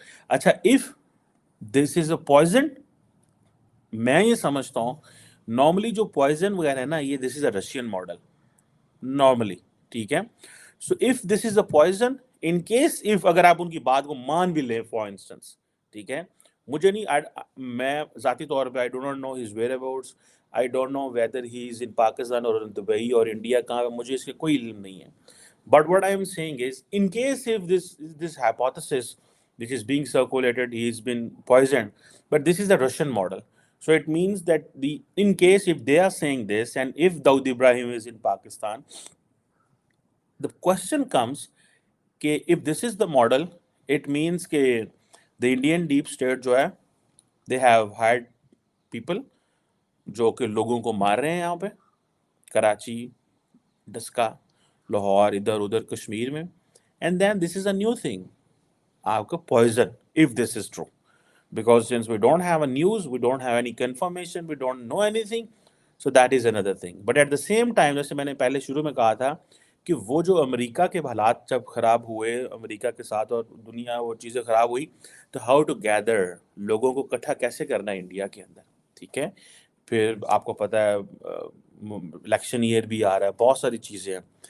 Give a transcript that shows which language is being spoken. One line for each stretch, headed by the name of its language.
Urdu: اچھا
English: if this is a poison,
Urdu: میں یہ سمجھتا ہوں نارملی جو پوائزن وغیرہ ہے نا یہ
English: This is a Russian model normally.
Urdu: ٹھیک ہے.
English: so if this is a poison, in case if
Urdu: اگر آپ ان کی بات کو مان بھی لیں
English: for instance,
Urdu: ٹھیک ہے، مجھے نہیں میں ذاتی طور پہ
English: I do not know his whereabouts, I don't know whether he is in Pakistan اور in Dubai
Urdu: اور انڈیا کہاں ہے، مجھے اس کے کوئی علم نہیں ہے.
English: But what I am saying is, in case if this hypothesis which is being circulated, he's been poisoned, but this is the Russian model. So it means that in case if they are saying this, and if Dawood Ibrahim is in Pakistan, the question comes کہ if this is the model, it means کہ the Indian deep state جو ہے they have hired people
Urdu: جو کہ لوگوں کو مار رہے ہیں یہاں پہ کراچی، ڈسکا، لاہور، ادھر ادھر کشمیر میں.
English: and then this is a new thing,
Urdu: آپ کا
English: Poison if this is true. Because since we don't have a news, we don't have any confirmation, we don't know anything, so that is another thing. But at the same time,
Urdu: جیسے میں نے پہلے شروع میں کہا تھا کہ وہ جو امریکہ کے حالات جب خراب ہوئے امریکہ کے ساتھ اور دنیا وہ چیزیں خراب ہوئی، تو
English: how to gather,
Urdu: لوگوں کو اکٹھا کیسے کرنا ہے انڈیا کے اندر، ٹھیک ہے. پھر آپ کو پتہ ہے الیکشن ایئر بھی آ رہا ہے، بہت ساری چیزیں ہیں.